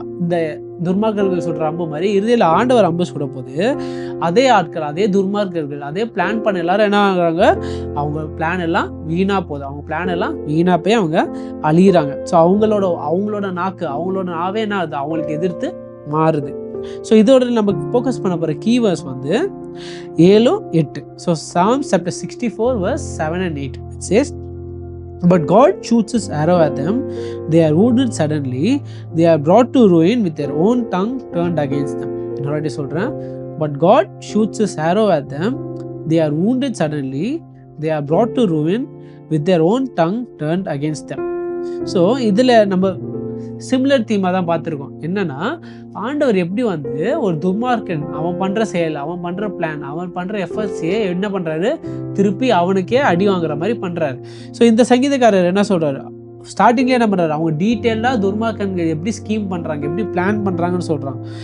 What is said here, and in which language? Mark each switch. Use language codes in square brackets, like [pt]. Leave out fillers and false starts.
[ta] இந்த துர்மார்க்கர்கள் சுடுற அம்பு மாதிரி இறுதியில் ஆண்டவர் அம்பு சுட போது அதே ஆட்கள், அதே துர்மார்க்கர்கள், அதே பிளான் பண்ண எல்லாரும் என்ன ஆகுறாங்க, அவங்க பிளான் எல்லாம் வீணாக போகுது, அவங்க பிளான் எல்லாம் வீணாக போய் அவங்க அழியிறாங்க. ஸோ அவங்களோட நாக்கு, அவங்களோட நாவே என்ன ஆகுது, அவங்களுக்கு எதிர்த்து மாறுது. ஸோ இதோட நம்ம ஃபோக்கஸ் பண்ண போகிற கீவேர்ஸ் 7, 8. [en] So Psalms chapter 64 verse 7 and 8. It says, "But God shoots his arrow at them. They are wounded suddenly. They are brought to ruin with their own tongue turned against them." [ta] இன்னொரு சொல்கிறேன். [en] But God shoots his arrow at them. They are wounded suddenly. They are brought to ruin with their own tongue turned against them. [ta] So இதில் நம்ம similar தீமாக தான் பார்த்துருக்கோம். என்னன்னா, ஆண்டவர் எப்படி ஒரு துர்மார்க்கன் அவன் பண்ணுற செயல், அவன் பண்ணுற பிளான், அவன் பண்ணுற எஃபர்ட்ஸையே என்ன பண்ணுறாரு, திருப்பி அவனுக்கே அடி வாங்குற மாதிரி பண்ணுறாரு. ஸோ இந்த சங்கீதக்காரர் என்ன சொல்கிறாரு, ஸ்டார்டிங்லேயே என்ன பண்ணுறாரு, அவங்க டீட்டெயிலாக துர்மார்க்கன்கள் எப்படி ஸ்கீம் பண்ணுறாங்க, எப்படி பிளான் பண்ணுறாங்கன்னு சொல்கிறாங்க.